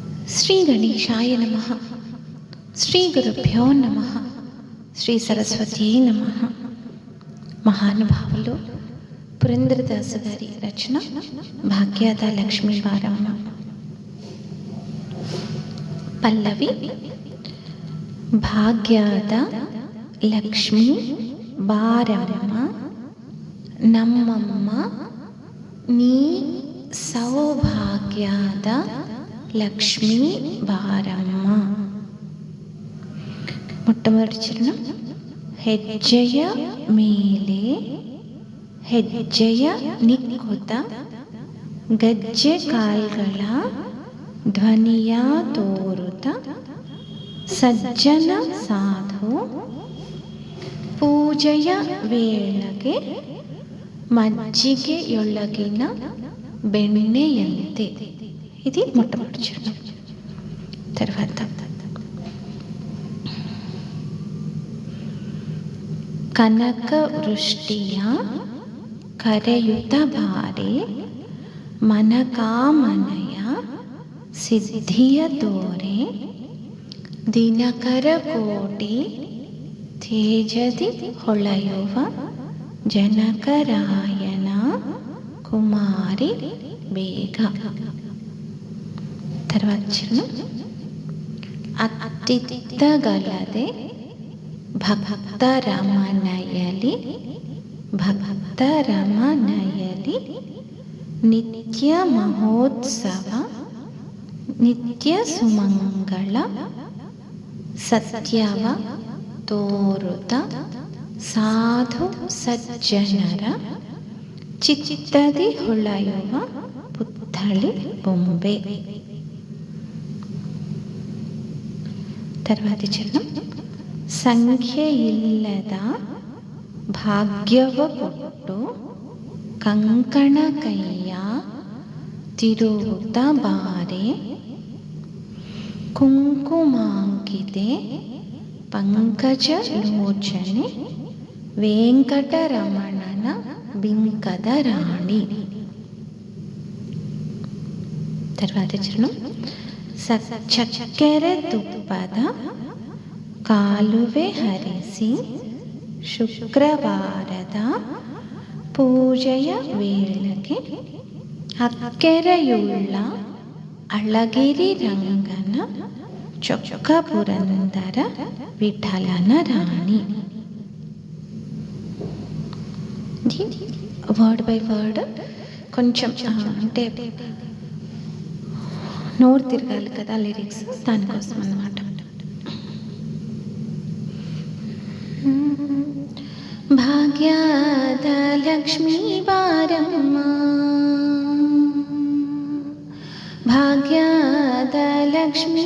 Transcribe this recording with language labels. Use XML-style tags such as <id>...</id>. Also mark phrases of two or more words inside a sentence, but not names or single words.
<sa>ಶ್ರೀ ಗಣೇಶಾಯ ನಮಃ. ಶ್ರೀ ಗುರುಭ್ಯೋ ನಮಃ. ಶ್ರೀ సరస్వతీ నమః.</sa> <te>మహానుభావులు పురందరదాసు గారి రచన భాగ్యద లక్ష్మీ బారమ్మ.</te> <kn>పల్లవి. ಭಾಗ್ಯದ ಲಕ್ಷ್ಮೀ ಬಾರಮ್ಮ ನಮ್ಮಮ್ಮ ನೀ ಸೌಭಾಗ್ಯದ ಲಕ್ಷ್ಮೀ ಬಾರಮ್ಮ.</kn> <te>మొట్టమొదటి చరణం.</te> <kn>ಹೆಜ್ಜೆಯ ಮೇಲೆ ಹೆಜ್ಜೆಯ ನಿಕ್ಕುತ ಗಜ್ಜೆ ಕಾಲ್ಗಳ ಧ್ವನಿಯ ತೋರುತ ಸಜ್ಜನ ಸಾಧು ಪೂಜೆಯ ವೇಳೆಗೆ ಮಜ್ಜಿಗಯೊಳ್ಳಗಿನ ಬೆಣ್ಣೆಯಂತೆ.</kn> <te>ఇది మొట్టమొదటి చరణం.</te> <kn>తర్వాత ಕನಕ ವೃಷ್ಟಿಯ ಕರಯುತ ಬಾರೆ ಮನಕಾಮನಯ ಸಿದ್ಧಿಯ ತೋರೆ ದಿನಕರ ಕೋಟಿ ತೇಜದಿ ಹೊಳೆಯುವ ಜನಕರಾಯನ కుమారి ಬೇಗ.</kn> <te>తర్వాత చరణం.</te> <kn>ಅತ್ತಿತ್ತಗಲದೆ ಭಕ್ತರಮಣಯಲಿ ಭಕ್ತರಮಣಯಲಿ ನಿತ್ಯ ಮಹೋತ್ಸವ ನಿತ್ಯ ಸುಮಂಗಳ ಸತ್ಯವ ತೋರುತ ಸಾಧು ಸಜ್ಜನರ ಚಿತ್ತದಿ ಹೊಳೆಯುವ ಪುತ್ಥಳಿ ಬೊಂಬೆ.</kn> <te>తర్వాతి చరణం.</te> <kn>ಸಂಖ್ಯೆಯಿಲ್ಲದ ಭಾಗ್ಯವ ಕೊಟ್ಟು ಕಂಕಣ ಕೈಯ ತಿರುವುತ ಬಾರೆ ಕುಂಕುಮಾಂಕಿತೆ ಪಂಕಜ ಲೋಚನೆ ವೆಂಕಟರಮಣನ ಬಿಂಕದ ರಾಣಿ.</kn> <te>తర్వాత చరణం.</te> <kn>చక్కెర ತುಪ್ಪದ ಕಾಲುವೆ ಹರಿಸಿ ಶುಕ್ರವಾರದ ಪೂಜೆಯ ವೇಳೆಗೆ ಅಕ್ಕೆರೆಯುಳ್ಳ ಅಳಗಿರಿ ರಂಗನ ಚೊಕ್ಕ ಪುರಂದರ ವಿಠಲನ ರಾಣಿ.</kn> <en>word by word</en> <te>కొంచెం అంటే నోరు తిరగాలి కదా లిరిక్స్, దానికోసం అన్నమాట.</te> <kn>ಭಾಗ್ಯದ ಲಕ್ಷ್ಮೀ ಬಾರಮ್ಮ ಭಾಗ್ಯದ ಲಕ್ಷ್ಮೀ</kn>